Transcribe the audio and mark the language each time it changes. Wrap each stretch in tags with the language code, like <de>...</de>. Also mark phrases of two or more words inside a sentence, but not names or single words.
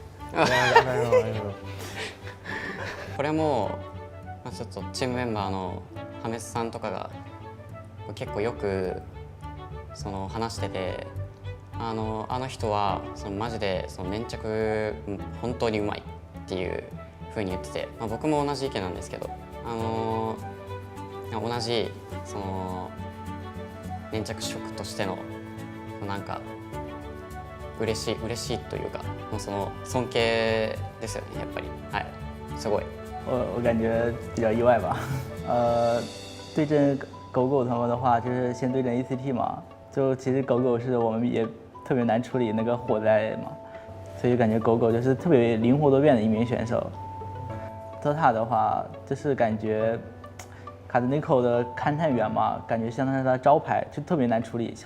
<ja>これも、ちょっとチームメンバーのハメスさんとかが結構よくその話してて、あの人はそのマジでその粘着本当にうまいっていう風に言ってて、僕も同じ意見なんですけど、同じその粘着色としてのなんか嬉しいというか、もうその尊敬ですよね、やっぱり。はい、すごい。</ja> <zh>我感觉比较意外吧，对阵狗狗他们的话，就是先对阵 ACT 嘛，就其实狗狗是我们也特别难处理那个火灾嘛，所以感觉狗狗就是特别灵活多变的一名选手。ZETA 的话，就是感觉卡兹内科的勘探员嘛，感觉相当于他的招牌，就特别难处理。</zh>